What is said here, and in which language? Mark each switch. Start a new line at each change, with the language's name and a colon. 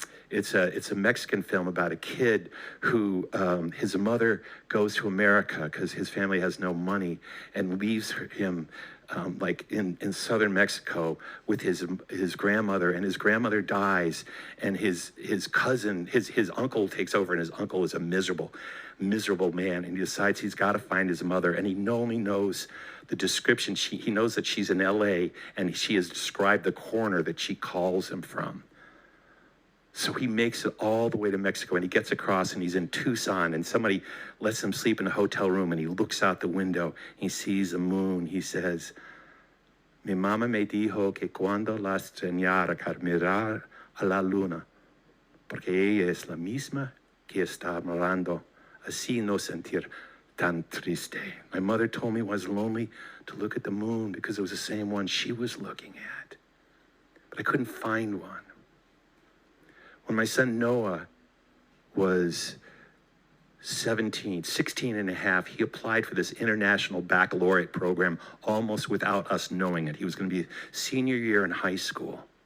English: It's a Mexican film about a kid who his mother goes to America because his family has no money, and leaves him in southern Mexico with his grandmother, and his grandmother dies, and his cousin, his uncle takes over, and his uncle is a miserable man, and he decides he's got to find his mother, and he only knows the description. He knows that she's in LA, and she has described the corner that she calls him from. So he makes it all the way to Mexico, and he gets across, and he's in Tucson, and somebody lets him sleep in a hotel room, and he looks out the window, he sees the moon.
Spanish: He says, mi mamá me dijo que cuando la extrañara mirar a la luna, porque ella es la misma que está mirando, así no sentir tan triste.
English: My mother told me it was lonely to look at the moon because it was the same one she was looking at. But I couldn't find one. When my son Noah was 16 and a half, he applied for this international baccalaureate program almost without us knowing it. He was going to be senior year in high school.